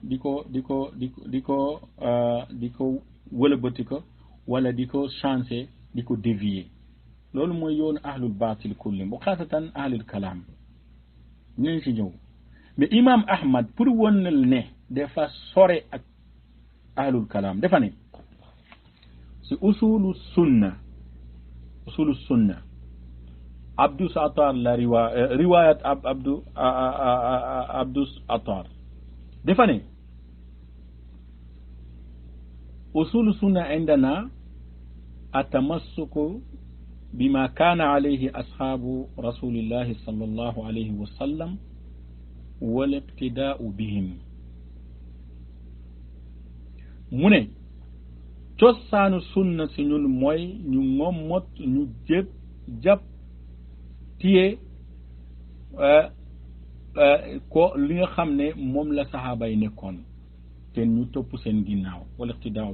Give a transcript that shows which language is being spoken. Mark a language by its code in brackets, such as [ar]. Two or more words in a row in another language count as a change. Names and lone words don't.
[wo] ko wëlbati ko wala di ko changer di ko dévier loolu mooy yoonu [ar] أهل الباطل [wo] kulli bu xaasatan [ar] أهل الكلام [wo] ñu ci ñëw mais imam ahmad pour wonal ne dafa sore ak [ar] أهل الكلام [wo] dafa ne si [ar] أصول السنة [wo] abdus atar la riwayat abdus atar dafa ne [ar] أصول السنة عندنا التمسك بما كان عليه أصحاب رسول الله صلى الله عليه وسلم والاقتداء بهم [wo] mu ne cosaanu sunna si ñun mooy ñu ngomot ñu jàpp tiye ko li nga xam ne moom la saxaaba yi nekkoon te ñu topp seen ginnaaw wala iqtidaa